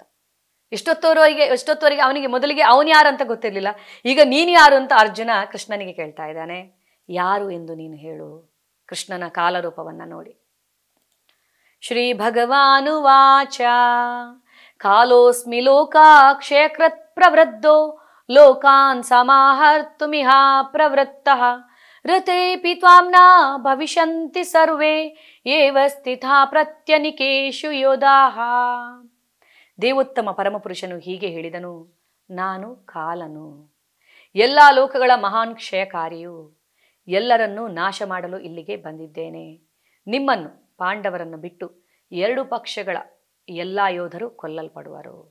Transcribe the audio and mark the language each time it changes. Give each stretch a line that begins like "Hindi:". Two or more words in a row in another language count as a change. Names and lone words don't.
Kannada: ಎಷ್ಟೊತ್ತವರೆಗೆ ಅವನಿಗೆ ಮೊದಲಿಗೆ ಅವನು ಯಾರು ಅಂತ ಗೊತ್ತಿರಲಿಲ್ಲ. ಈಗ ನೀನು ಯಾರು ಅಂತ ಅರ್ಜುನ ಕೃಷ್ಣನಿಗೆ ಕೇಳ್ತಾ ಇದ್ದಾನೆ. ಯಾರು ಎಂದು ನೀನು ಹೇಳು, ಕೃಷ್ಣನ ಕಾಲರೂಪವನ್ನು ನೋಡಿ.
Sanskrit: ಶ್ರೀ ಭಗವಾನುವಾಚ ಕಾಲೋಸ್ಮಿ ಲೋಕಾಕ್ಷಯಕೃತ್ ಪ್ರವೃದ್ಧೋ ಲೋಕಾನ್ ಸಮಾಹರ್ತುಮಿಹ ಪ್ರವೃತ್ತಃ ರಥೇಪಿ ತ್ವಾಂ ನ ಭವಿಷ್ಯಂತಿ ಸರ್ವೇ ಏವ ಸ್ಥಿತಾ ಪ್ರತ್ಯನಿಕೇಶು ಯೋಧಾಃ.
Kannada: ದೇವೋತ್ತಮ ಪರಮಪುರುಷನು ಹೀಗೆ ಹೇಳಿದನು, ನಾನು ಕಾಲನು, ಎಲ್ಲ ಲೋಕಗಳ ಮಹಾನ್ ಕ್ಷಯಕಾರಿಯು, ಎಲ್ಲರನ್ನೂ ನಾಶ ಮಾಡಲು ಇಲ್ಲಿಗೆ ಬಂದಿದ್ದೇನೆ. ನಿಮ್ಮನ್ನು ಪಾಂಡವರನ್ನು ಬಿಟ್ಟು 2 ಪಕ್ಷಗಳ ಎಲ್ಲ ಯೋಧರು ಕೊಲ್ಲಲ್ಪಡುವರು.